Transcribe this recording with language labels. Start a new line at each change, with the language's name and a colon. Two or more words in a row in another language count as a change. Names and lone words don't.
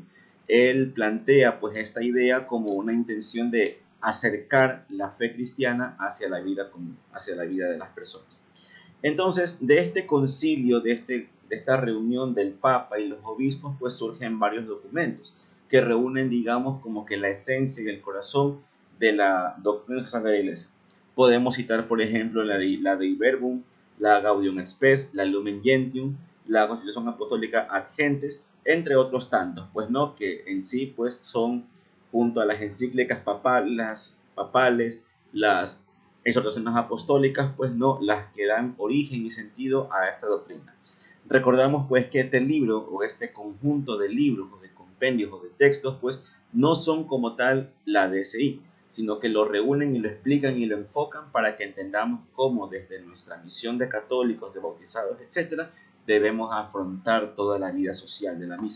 Spanish: Él plantea pues esta idea como una intención de acercar la fe cristiana hacia la vida común, hacia la vida de las personas. Entonces, de este concilio, de esta reunión del Papa y los obispos, pues surgen varios documentos que reúnen, digamos, como que la esencia y el corazón de la doctrina social de la Iglesia. Podemos citar, por ejemplo, la Dei Verbum, la Gaudium et Spes, la Lumen Gentium, la Constitución Apostólica Ad Gentes, entre otros tantos, pues no, que en sí pues son junto a las encíclicas papales, las exhortaciones apostólicas, pues no, las que dan origen y sentido a esta doctrina. Recordamos pues que este libro o este conjunto de libros o de compendios o de textos pues no son como tal la DSI, sino que lo reúnen y lo explican y lo enfocan para que entendamos cómo desde nuestra misión de católicos, de bautizados, etcétera, debemos afrontar toda la vida social de la misma.